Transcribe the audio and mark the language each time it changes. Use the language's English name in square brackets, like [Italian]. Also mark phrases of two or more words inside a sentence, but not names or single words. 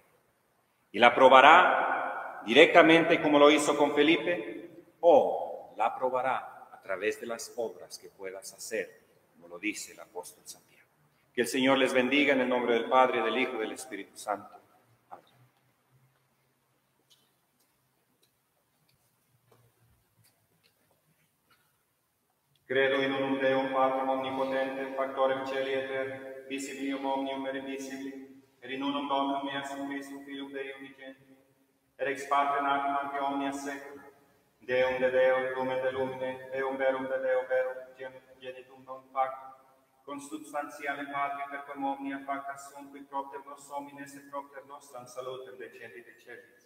[Spanish] Y la probará directamente como lo hizo con Felipe, o la probará a través de las obras que puedas hacer, como lo dice el apóstol Santiago. Que el Señor les bendiga en el nombre del Padre, del Hijo y del Espíritu Santo. Amén. [Latin] Credo in unum Deum Patrum omnipotentem, factorem celi et terra, visibilium omnium et invisibili, et in unum Dominum Iesum Christum, Filium Dei unigenti, et ex Patre natum ante omnia secula, Deum de Deo, lumen de lumine, Deum verum de Deo verum, genitum non factum, consubstantiale Patri, per quem omnia facta sunt, qui propter nos homines et propter nostram salutem decendit et celis.